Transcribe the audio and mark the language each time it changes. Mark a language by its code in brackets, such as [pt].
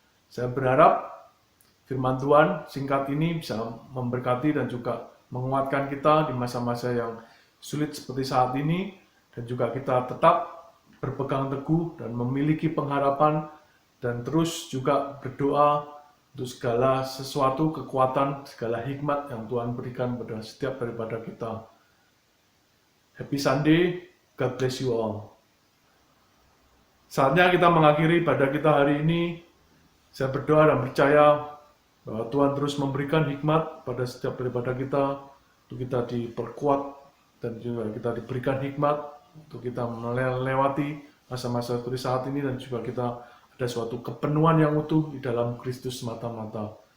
[id] Saya berharap firman Tuhan singkat ini bisa memberkati dan juga menguatkan kita di masa-masa yang sulit seperti saat ini, dan juga kita tetap berpegang teguh dan memiliki pengharapan dan terus juga berdoa untuk segala sesuatu, kekuatan, segala hikmat yang Tuhan berikan pada setiap daripada kita. [en] Happy Sunday, God bless you all. [id] Saatnya kita mengakhiri ibadah kita hari ini. Saya berdoa dan percaya bahwa Tuhan terus memberikan hikmat pada setiap daripada kita, untuk kita diperkuat dan juga kita diberikan hikmat untuk kita melewati masa-masa seperti saat ini, dan juga kita ada suatu kepenuhan yang utuh di dalam Kristus semata-mata.